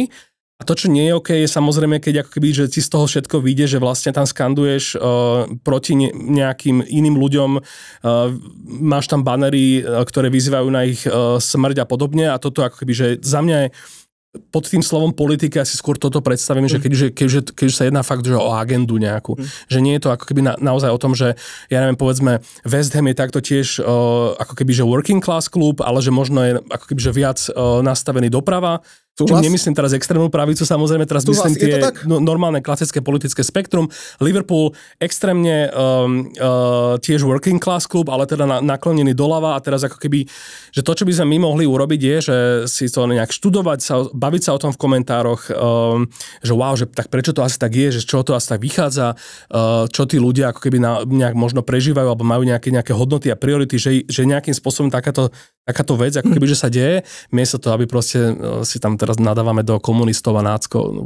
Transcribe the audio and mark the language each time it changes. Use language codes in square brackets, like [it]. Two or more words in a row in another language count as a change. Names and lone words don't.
[sk] A to, čo nie je OK, je samozrejme, keď akoby, že ti z toho všetko vyjde, že vlastne tam skanduješ proti nejakým iným ľuďom, máš tam banery, ktoré vyzývajú na ich smrť a podobne. A toto akoby, že za mňa je pod tým slovom politika si skôr toto predstavím, že keď sa jedná fakt že o agendu nejakú. Že nie je to ako keby naozaj o tom, že ja neviem, povedzme West Ham je takto tiež ako keby že [en] working class [sk] klub, ale že možno je ako keby že viac nastavený doprava. Nemyslím teraz extrémnu pravicu, samozrejme, teraz myslím tie normálne klasické politické spektrum. Liverpool extrémne tiež [en] working class [sk] klub, ale teda naklonený doľava a teraz ako keby, že to, čo by sme my mohli urobiť je, že si to nejak študovať, baviť sa o tom v komentároch, že wow, že tak prečo to asi tak je, že čo to asi tak vychádza, čo tí ľudia ako keby nejak možno prežívajú alebo majú nejaké hodnoty a priority, že nejakým spôsobom takáto vec, ako keby, že sa deje, miesto to, aby proste si tam teraz nadávame do komunistov a náckov.